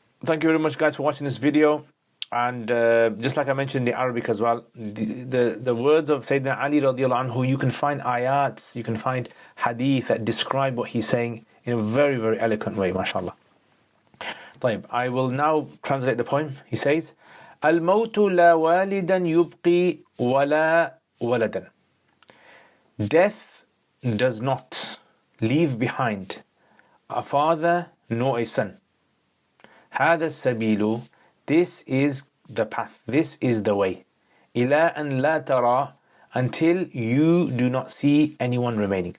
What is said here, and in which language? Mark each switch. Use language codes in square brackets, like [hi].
[en] Thank you very much, guys, for watching this video. And just like I mentioned in Arabic as well, the words of Sayyidina Ali radiallahu anhu, you can find ayats, you can find hadith that describe what he's saying in a very, very eloquent way, mashallah. [ar] طيب, [en] I will now translate the poem. He says, [ar] الموت لا والدا يبقي ولا ولدا. [en] Death does not leave behind a father nor a son. [ar] هذا السبيل, [en] this is the path, this is the way. [ar] إلى أن لا ترى, [en] until you do not see anyone remaining.